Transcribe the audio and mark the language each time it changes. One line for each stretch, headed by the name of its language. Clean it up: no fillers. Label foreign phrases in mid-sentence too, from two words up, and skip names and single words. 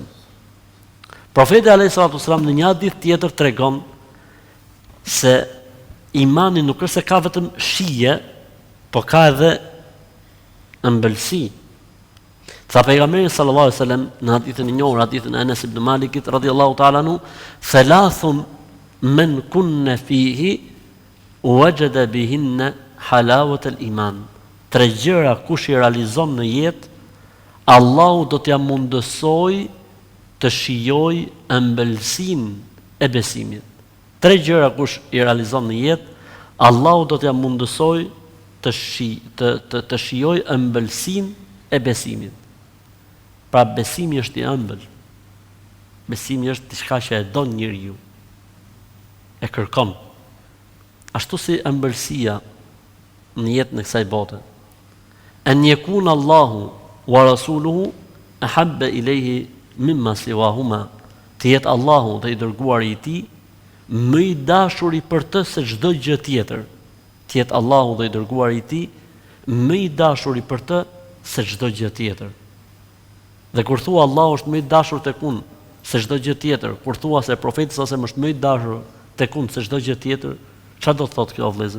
Albanian: Profeti
Arabic: عليه الصلاة والسلام
Albanian: në një hadith tjetër tregon se imani nuk është se ka vetëm shije, po ka edhe ëmbëlsi. Tha pejgamberi
Arabic: صلى الله عليه وسلم
Albanian: në hadithin e njohur, hadithin e Anas ibn Malikit
Arabic: رضي الله تعالى عنه, ثلاث من كن فيه وجد بهن حلاوة الإيمان.
Albanian: Tre gjëra kush i realizon në jetë, Allahu do t'ja mundësoj të shijoj ëmbëlsinë e besimit. Tre gjëra kush i realizon në jetë, Allahu do t'ja mundësoj të shijoj ëmbëlsinë e besimit. Pra besimi është i ëmbël. Besimi është diçka që e don njeriu. E kërkon. Ashtu si ëmbëlsia në jetën e kësaj bote.
Arabic: أن يكون الله ورسوله أحب إليه مما سواهما.
Albanian: Të jetë Allahu dhe i dërguari i tij më i dashuri për të se çdo gjë tjetër. Të jetë Allahu dhe i dërguari i tij më i dashuri për të se çdo gjë tjetër. Dhe kur thua Allahu është më i dashur tek unë se çdo gjë tjetër, kur thua se profeti sa është më i dashur tek unë se çdo gjë tjetër, çfarë do të thotë kjo vëllezër?